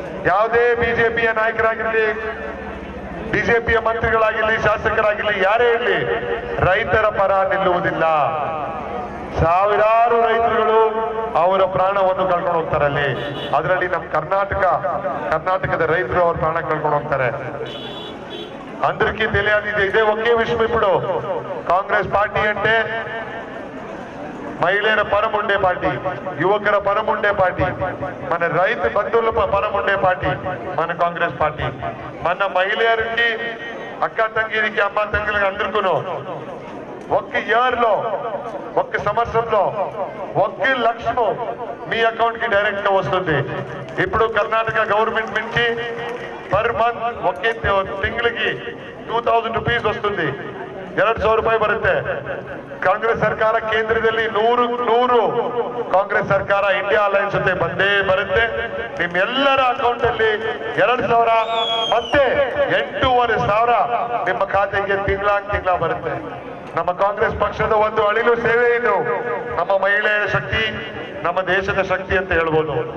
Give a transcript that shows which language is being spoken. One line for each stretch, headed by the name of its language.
Kannada: ಯಾವುದೇ ಬಿಜೆಪಿಯ ನಾಯಕರಾಗಿರ್ಲಿ, ಬಿಜೆಪಿಯ ಮಂತ್ರಿಗಳಾಗಿರ್ಲಿ, ಶಾಸಕರಾಗಿರ್ಲಿ, ಯಾರೇ ಇರಲಿ, ರೈತರ ಪರ ನಿಲ್ಲುವುದಿಲ್ಲ. ಸಾವಿರಾರು ರೈತರುಗಳು ಅವರ ಪ್ರಾಣವನ್ನು ಕಳ್ಕೊಂಡು ಹೋಗ್ತಾರೆ ಅಲ್ಲಿ. ಅದರಲ್ಲಿ ನಮ್ಮ ಕರ್ನಾಟಕದ ರೈತರು ಅವ್ರ ಪ್ರಾಣ ಕಳ್ಕೊಂಡು ಹೋಗ್ತಾರೆ.
Telugu: అందరికీ తెలియాలి, ఇదే ఒకే విషయం. ఇప్పుడు కాంగ్రెస్ పార్టీ అంటే మహిళల పరం ఉండే పార్టీ, యువకుల పరం ఉండే పార్టీ, మన రైతు బంధువుల పరం ఉండే పార్టీ మన కాంగ్రెస్ పార్టీ. మన మహిళలకి, అక్క తంగిరికి, అమ్మ తంగిరికి అందరికీ ఒక్క ఇయర్ లో, ఒక్క సంవత్సరంలో 1 లక్షము మీ అకౌంట్ కి డైరెక్ట్ గా వస్తుంది. ఇప్పుడు కర్ణాటక గవర్నమెంట్ నుంచి పర్ మంత్ ఒకే తింಗಳಿಗೆ 2000 రూపీస్ వస్తుంది,
Kannada: 2,000 ರೂಪಾಯಿ ಬರುತ್ತೆ. ಕಾಂಗ್ರೆಸ್ ಸರ್ಕಾರ ಕೇಂದ್ರದಲ್ಲಿ 100 ಕಾಂಗ್ರೆಸ್ ಸರ್ಕಾರ ಇಂಡಿಯಾ ಅಲೈನ್ಸ್ ಜೊತೆ ಬಂದೇ ಬರುತ್ತೆ. ನಿಮ್ಮೆಲ್ಲರ ಅಕೌಂಟ್ ಅಲ್ಲಿ 2,000 ಮತ್ತೆ 8,500 ನಿಮ್ಮ ಖಾತೆಗೆ ತಿಂಗಳ ಬರುತ್ತೆ. ನಮ್ಮ ಕಾಂಗ್ರೆಸ್ ಪಕ್ಷದ ಒಂದು ಅಳಿಲು ಸೇವೆ ಇದು. ನಮ್ಮ ಮಹಿಳೆಯರ ಶಕ್ತಿ, ನಮ್ಮ ದೇಶದ ಶಕ್ತಿ ಅಂತ ಹೇಳ್ಬೋದು.